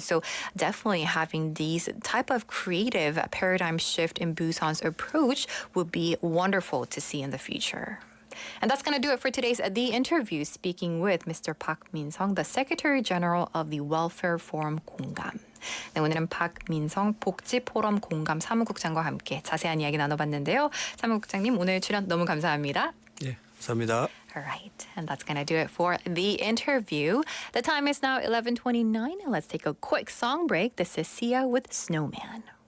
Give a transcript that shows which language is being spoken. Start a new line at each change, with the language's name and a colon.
English: So definitely having these type of creative paradigm shift in Busan's approach would be wonderful to see in the future. And that's going to do it for today's The Interview, speaking with Mr. Park Min-sung, the Secretary General of the Welfare Forum 공감.
Korean: 네, 오늘은 박민성 복지포럼 공감 사무국장과 함께 자세한 이야기 나눠봤는데요. 사무국장님, 오늘 출연 너무 감사합니다. 네, 감사합니다.
English: All right, and that's going to do it for The Interview. The time is now 11:29, and let's take a quick song break. This is Sia with Snowman.